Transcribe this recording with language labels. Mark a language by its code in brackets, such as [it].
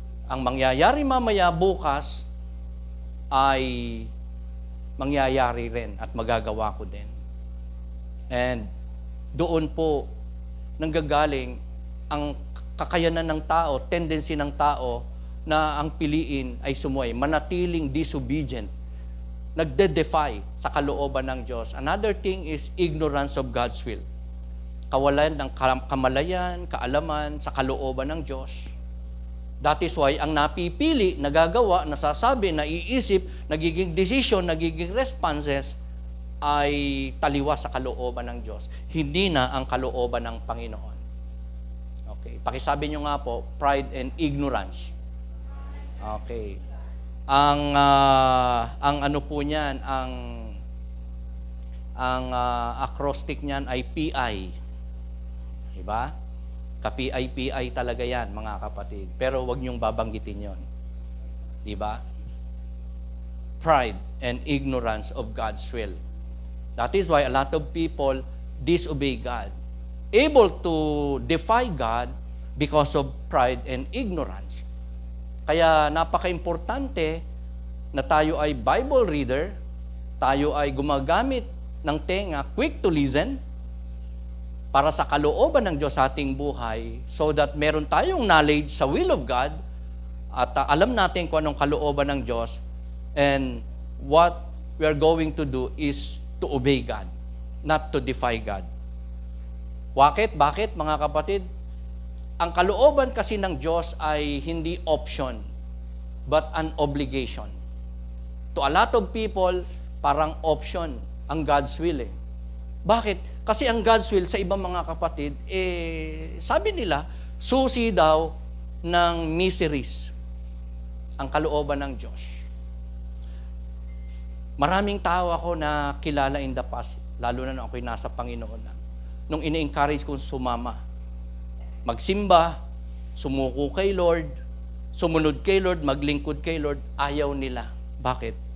[tl] Ang mangyayari mamaya bukas ay mangyayari rin at magagawa ko din. And doon po nanggagaling ang kakayanan ng tao, tendency ng tao na ang piliin ay sumuway, manatiling disobedient, nagde-defy sa kalooban ng Diyos. [en] Another thing is ignorance of God's will. [tl] Kawalan ng kamalayan, kaalaman sa kalooban ng Diyos. [en] That is why [tl] ang napipili, nagagawa, nasasabi, naiisip, nagiging decision, nagiging responses ay taliwas sa kalooban ng Diyos. Hindi na ang kalooban ng Panginoon. Okay. Pakisabi nyo nga po, [en] pride and ignorance. [tl] Okay. Ang ano po niyan, ang acrostic niyan ay PI. Diba? Ka-PI talaga yan, mga kapatid. Pero wag niyong babanggitin yon. Diba? [en] Pride and ignorance of God's will. That is why a lot of people disobey God. Able to defy God because of pride and ignorance. [tl] Kaya napaka-importante na tayo ay Bible reader, tayo ay gumagamit ng tenga, [en] quick to listen, [tl] para sa kalooban ng Diyos sa ating buhay, so that meron tayong knowledge sa will of God, at alam natin kung anong kalooban ng Diyos, [en] and what we are going to do is to obey God, not to defy God. [tl] Bakit, mga kapatid? Ang kalooban kasi ng Diyos ay hindi option, [en] but an obligation. To a lot of people, [tl] parang option ang [en] God's will eh. [tl] Bakit? Kasi ang God's will sa ibang mga kapatid, sabi nila, susi daw ng miseries ang kalooban ng Diyos. Maraming tao ako na kilala [en] in the past, [tl] lalo na nung ako'y nasa Panginoon na, nung ini-encourage kong sumama, magsimba, sumuko kay Lord, sumunod kay Lord, maglingkod kay Lord, ayaw nila. Bakit?